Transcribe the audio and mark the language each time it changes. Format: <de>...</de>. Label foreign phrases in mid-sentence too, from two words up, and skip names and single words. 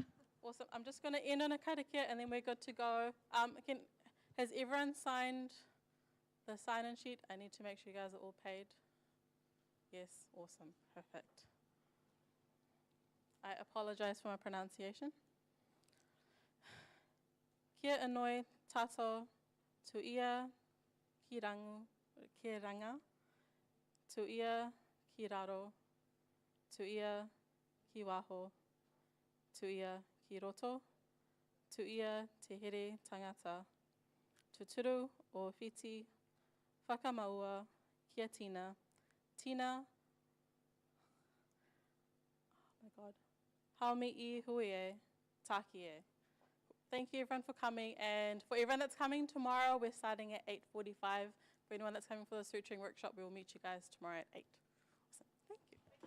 <en>Awesome, I'm just gonna end on a karakia and then we're good to go. Has everyone signed the sign-in sheet? I need to make sure you guys are all paid. Yes, awesome, perfect. I apologize for my pronunciation.</en> <mi>Kia anoi tato tu ia ki ranga, tu ia ki raro, tu ia ki waho, tu ia ki roto, tu ia te here tangata, tuturu o whiti, whakamaua, kia tina, tina,</mi> <en>oh my God,</en> <mi>haumi I hui e, taki e.</mi> <en>Thank you everyone for coming, and for everyone that's coming tomorrow, we're starting at 8:45. For anyone that's coming for the suturing workshop, we will meet you guys tomorrow at 8. Awesome. Thank you.</en>